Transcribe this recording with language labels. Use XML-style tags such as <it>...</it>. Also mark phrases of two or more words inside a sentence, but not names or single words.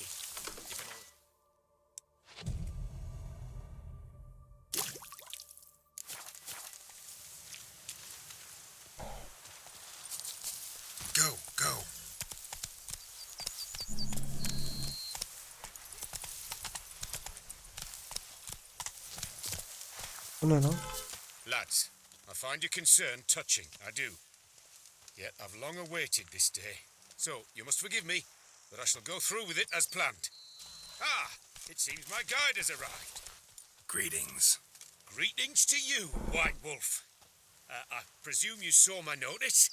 <en>You can always... Go, go.</en> <wo>Bu ne lan?</wo> <en>Lads, I find your concern touching, I do. Yet I've long awaited this day. So, you must forgive me, but I shall go through with it as planned. Ah, it seems my guide has arrived. Greetings. Greetings to you, White Wolf. I presume you saw my notice?</en>